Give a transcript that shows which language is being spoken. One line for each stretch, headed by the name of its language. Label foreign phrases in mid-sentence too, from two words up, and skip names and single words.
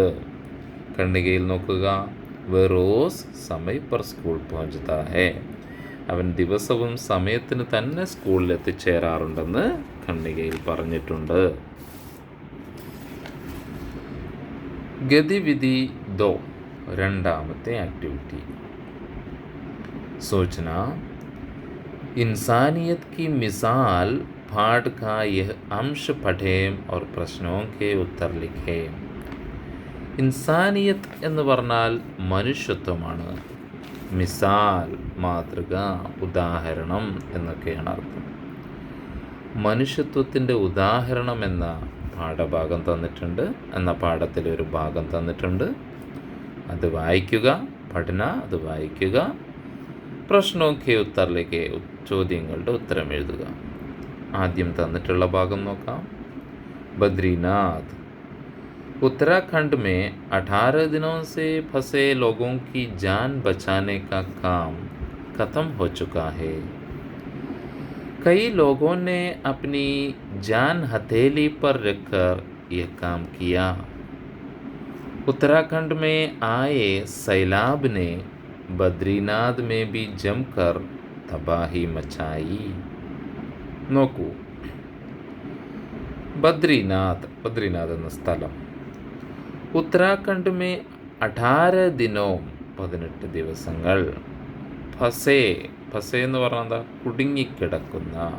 Malayalam: ഖണ്ഡികയിൽ നോക്കുക,
Hindi: वह रोज़ समय पर स्कूल पहुंचता है.
Malayalam: അവൻ ദിവസവും സമയത്തിന് തന്നെ സ്കൂളിൽ എത്തിച്ചേരാറുണ്ടെന്ന് ഖണ്ഡികയിൽ പറഞ്ഞിട്ടുണ്ട്. ഗതിവിധി 2, രണ്ടാമത്തെ ആക്ടിവിറ്റി.
Hindi: सोचना, इंसानियत की मिसाल पाठ का यह अंश पढ़ें और प्रश्नों के उत्तर लिखें.
Malayalam: ഇൻസാനിയത്ത് എന്ന് പറഞ്ഞാൽ മനുഷ്യത്വമാണ്. മിസാൽ മാതൃക, ഉദാഹരണം എന്നൊക്കെയാണ് അർത്ഥം. മനുഷ്യത്വത്തിൻ്റെ ഉദാഹരണം എന്ന പാഠഭാഗം തന്നിട്ടുണ്ട്, എന്ന പാഠത്തിലൊരു ഭാഗം തന്നിട്ടുണ്ട്. അത് വായിക്കുക. പഠന, അത് വായിക്കുക. പ്രശ്നമൊക്കെ ഉത്തറിലേക്ക്, ചോദ്യങ്ങളുടെ ഉത്തരം എഴുതുക. ആദ്യം തന്നിട്ടുള്ള ഭാഗം നോക്കാം. ബദ്രീനാഥ്,
Hindi: उत्तराखंड में 18 दिनों से फंसे लोगों की जान बचाने का काम खत्म हो चुका है. कई लोगों ने अपनी जान हथेली पर रखकर यह काम किया. उत्तराखंड में आए सैलाब ने बद्रीनाथ में भी जमकर तबाही मचाई.
Malayalam: നോക്കൂ, ബദ്രീനാഥ് എന്ന സ്ഥലം.
Hindi: उत्तराखंड में 18 दिनों 18 ദിവസങ്ങൾ.
Malayalam: ഫസേ എന്ന് പറഞ്ഞാൽ എന്താ? കുടുങ്ങിക്കിടക്കുന്ന.